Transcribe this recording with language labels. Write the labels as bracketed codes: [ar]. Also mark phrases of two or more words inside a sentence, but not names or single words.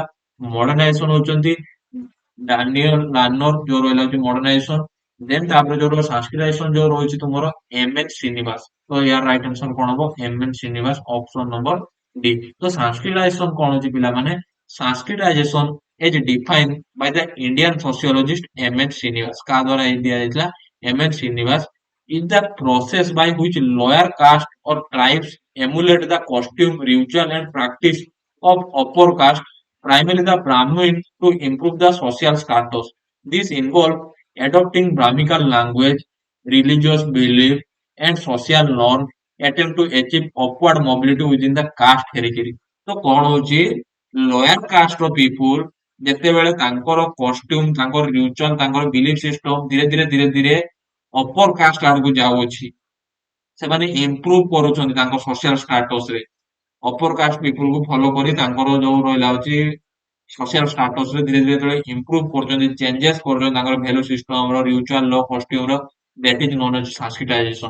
[or] ମଡର୍ଣ୍ଣାଇଜେସନ ହଉଛନ୍ତି ଡାନିଏଲ ଲାନର ଯୋଉ ରହିଲା ହଉଛି ମଡର୍ଣ୍ଣାଇଜେସନ। ଦେନ୍ ତାପରେ ଯୋଉ ରହିଲା ସାଂସ୍କ୍ରିଟାଇଜେସନ ଯୋଉ ରହିଛି ତୁମର ଏମ୍.ଏନ୍ ଶ୍ରୀନିବାସ। ତ ୟାର [en] right answer [or] କଣ ହବ? ଏମ୍.ଏନ୍ ଶ୍ରୀନିବାସ, [en] option number D. [or] ତ ସାଂସ୍କ୍ରିଟାଇଜେସନ କଣ ଅଛି ପିଲାମାନେ? ସାଂସ୍କ୍ରିଟାଇଜେସନ [en] is defined by the Indian sociologist [or] M.Ed. Srinivas। କାହା ଦ୍ଵାରା ଏଇ ଦିଆଯାଇଥିଲା? [en] M.Ed. Srinivas is the process by which lower caste or tribes emulate the costume, ritual and practice of upper caste, primarily the Brahmin, to improve the social status. This involves adopting Brahmical language, religious belief and social norms, attempt to achieve upward mobility within the caste hierarchy। [or] ତ କଣ ହଉଛି, [en] lower caste [or] ର ପିପୁଲ ଯେତେବେଳେ ତାଙ୍କର କଷ୍ଟ୍ୟୁମ, ତାଙ୍କର ରିଚୁଆଲ, ତାଙ୍କର [en] belief system [or] ଧୀରେ ଧୀରେ [en] upper caste [or] ଆଡକୁ ଯାଉଅଛି, ସେମାନେ ଇମ୍ପ୍ରୁଭ କରୁଛନ୍ତି ତାଙ୍କ [en] social status [or] ରେ। [en] upper caste people [or] କୁ ଫଲୋ କରି ତାଙ୍କର ଯୋଉ ରହିଲା ହଉଛି [en] social status [or] ରେ ଧୀରେ ଧୀରେ ଯେତେବେଳେ ଇମ୍ପ୍ରୁଭ କରୁଛନ୍ତି, ଚେଞ୍ଜେସ କରୁଛନ୍ତି ତାଙ୍କର [en] value system [or] ର, ରିଚୁଆଲ ର, କଷ୍ଟ୍ୟୁମ ର, [en] that is known as [or] ସାଂସ୍କ୍ରିଟାଇଜେସନ।